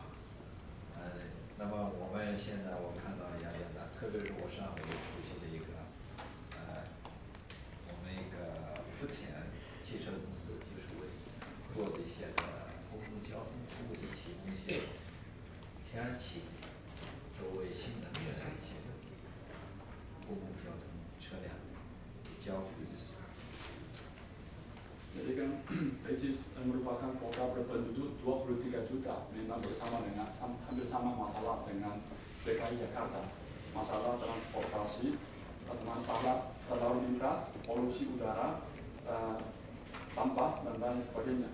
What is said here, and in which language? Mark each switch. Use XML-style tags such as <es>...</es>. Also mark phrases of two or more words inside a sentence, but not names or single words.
<zh>那么我们现在我看到雅加达，特别是我上回出席了一个我们一个福田汽车公司，就是为做这些个公共交通服务的提供一些天然气作为新能源的一些公共交通车辆交付意思。</zh> <id>Jadi kan Beijing merupakan kota berpenduduk 23 juta, memang bersama dengan hampir sama masalah dengan DKI Jakarta, masalah transportasi, masalah lalu lintas, polusi udara, sampah dan lain sebagainya.</id>